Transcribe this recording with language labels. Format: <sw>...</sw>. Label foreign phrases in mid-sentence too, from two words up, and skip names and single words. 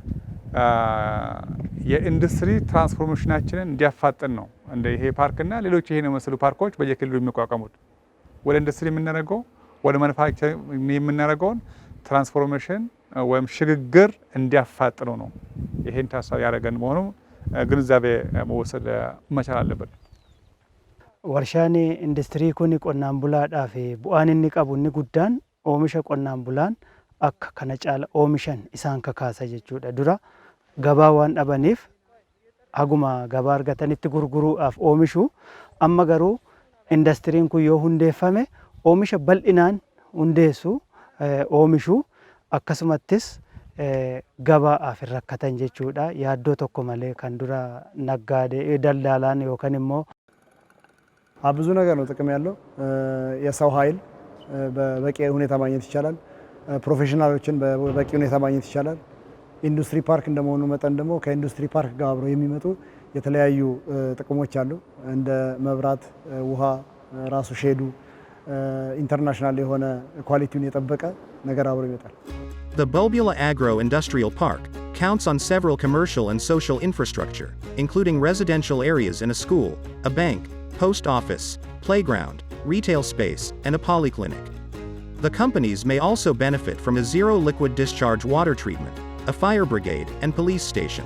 <am>የኢንዱስትሪ ትራንስፎርሜሽናችንን እንዲያፋጥን ነው እንደ ይሄ ፓርክና ሌሎች ይሄን የመሰሉ ፓርኮች በየክልሉ የሚቋቋሙት። ወደ ኢንዱስትሪ የምናደርገው ወደ ማኑፋክቸሪንግ የምናደርገውን ትራንስፎርሜሽን ወይም ሽግግር እንዲያፋጥኑ ነው። ይሄን ታሳቢ ያደረገን መሆኑ ግንዛቤ መወሰድ መቻል አለበት።</am> <om>warshaan industirii kuni qonnaan bulaadhaaf bu'aan inni qabu inni guddaan oomisha qonnaan bulaan akka kana caala oomishan isaan kakaasa jechuudha. Dura gabaa waan dhabaniif haguma gabaa argatanitti gurguruudhaaf oomishu, amma garuu indastiriin kun yoo hundeeffame oomisha bal'inaan hundeessu oomishu akkasumattis gabaaf rakkatan jechuudha. Yaaddoo tokko malee kan dura naggaadee daldaalaan yookaan immoo</om> <am>ብዙ ነገር ነው ጥቅም ያለው። የሰው ኃይል በበቂ ሁኔታ ማግኘት ይቻላል። ፕሮፌሽናሎችን በበቂ ሁኔታ ማግኘት ይቻላል። ኢንዱስትሪ ፓርክ እንደመሆኑ መጠን ደግሞ ከኢንዱስትሪ ፓርክ ጋር አብረው የሚመጡ የተለያዩ ጥቅሞች አሉ። እንደ መብራት፣ ውሃ፣ ራሱ ሼዱ ኢንተርናሽናል የሆነ ኳሊቲውን የጠበቀ ነገር አብሮ ይመጣል።</am> <en>The Bulbula Agro-Industrial Park counts on several commercial and social infrastructure, including residential areas and a school, a bank, post office, playground, retail space, and a polyclinic. The companies may also benefit from a zero liquid discharge water treatment, a fire brigade, and police station.</en>